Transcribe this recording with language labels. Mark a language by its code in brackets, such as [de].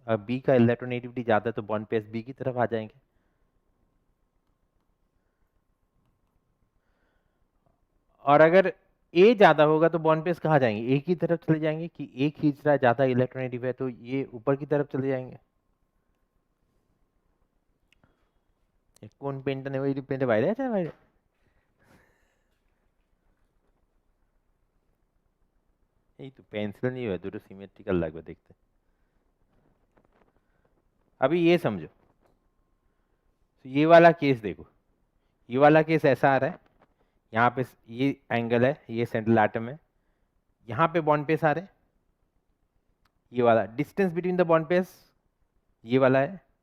[hi] अब बी का इलेक्ट्रोनेगेटिविटी ज़्यादा है तो बॉन्ड पेयर्स बी की तरफ आ जाएंगे। और अगर ए ज़्यादा होगा तो बॉन्ड पेयर्स कहाँ जाएंगे, ए की तरफ चले जाएंगे, कि ए खींच रहा है ज़्यादा इलेक्ट्रोनेगेटिव है तो ये ऊपर की तरफ चले जाएंगे। [bn] কোন পেনটা নেব, এই পেনটা বাইরে আছে বাইরে। এই তো [hi] पेंसिल नहीं है, দুটো सिमेट्रिकल লাগবে देखते। अभी ये समझो, तो ये वाला केस देखो, ये वाला केस ऐसा आ रहा है, यहाँ पे ये एंगल है, ये सेंट्रल एटम है, यहाँ पे बॉन्ड पेयर्स आ रहे हैं, ये वाला distance between the bond pairs ये वाला है।